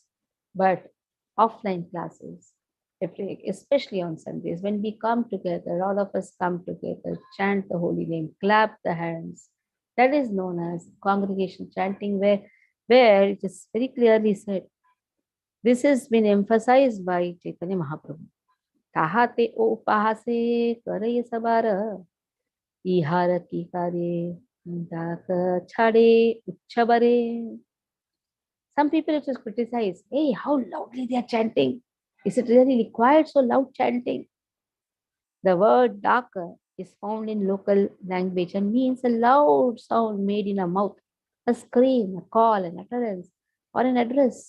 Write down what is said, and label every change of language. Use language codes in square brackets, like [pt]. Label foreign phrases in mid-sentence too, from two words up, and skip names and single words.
[en] But offline classes, especially on Sundays, when we come together, all of us come together, chant the holy name, clap the hands. That is known as congregation chanting, where it is very clearly said. This has been emphasized by Chaitanya Mahaprabhu. [bn] তাহাতে ও পাহাসে করায়ে সাবারা, ইহারা কি করে [en] some people it is criticize, hey, how loudly they are chanting. Is it really required so loud chanting? The word daka is found in local language and means a loud sound made in a mouth, a scream, a call, an utterance, or an address.